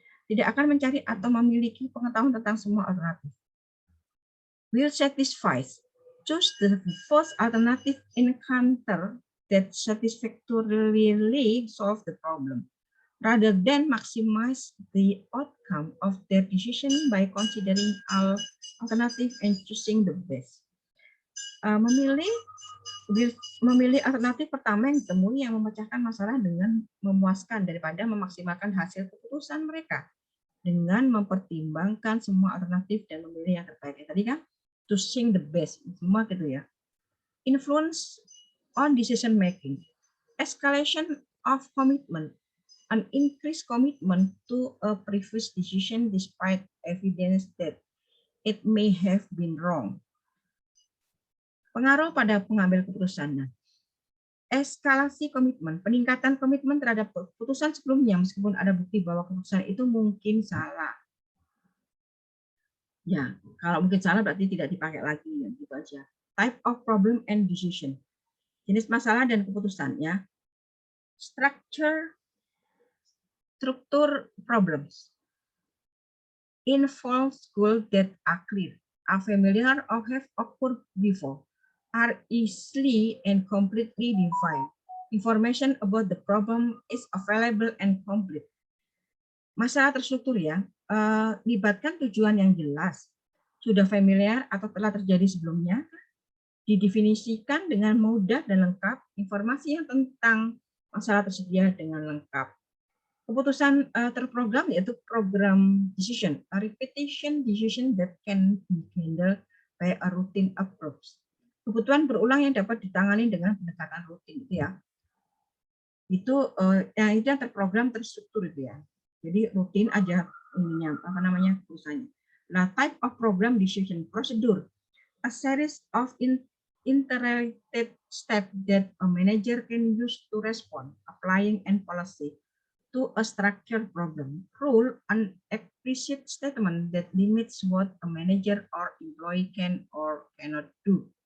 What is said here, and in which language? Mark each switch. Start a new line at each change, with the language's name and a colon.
Indonesian: Tidak akan mencari atau memiliki pengetahuan tentang semua alternatif.
English: Will satisfy. Choose the first alternative encounter that satisfactorily solve the problem, rather than maximize the outcome of their decision by considering all alternative and choosing the best.
Indonesian: Memilih alternatif pertama yang ditemui yang memecahkan masalah dengan memuaskan daripada memaksimalkan hasil keputusan mereka dengan mempertimbangkan semua alternatif dan memilih yang terbaik. Tadi kan
English: choosing the best,
Indonesian: semua gitu ya.
English: Influence on decision making, escalation of commitment. an increased commitment to a previous decision despite evidence that it may have been wrong.
Indonesian: Pengaruh pada pengambil keputusan. Nah, eskalasi komitmen, peningkatan komitmen terhadap keputusan sebelumnya meskipun ada bukti bahwa keputusan itu mungkin salah. Ya, kalau mungkin salah berarti tidak dipakai lagi, ya, gitu aja.
English: Type of problem and decision.
Indonesian: Jenis masalah dan keputusan, ya.
English: Struktur problems involves goals that are clear, are familiar or have occurred before, are easily and completely defined. Information about the problem is available and complete.
Indonesian: Masalah terstruktur, ya, libatkan tujuan yang jelas, sudah familiar atau telah terjadi sebelumnya, didefinisikan dengan mudah dan lengkap, informasi yang tentang masalah tersedia dengan lengkap. Keputusan terprogram yaitu
English: program decision, a repetition decision that can be handled by a routine approach.
Indonesian: Kebutuhan berulang yang dapat ditangani dengan pendekatan rutin, itu ya. Itu yang terprogram terstruktur itu ya. Jadi rutin aja ininya apa namanya keputusannya.
English: Nah, type of program decision procedure, a series of interrelated steps that a manager can use to respond, applying and policy to a structured problem. Rule, an explicit statement that limits what a manager or employee can or cannot do.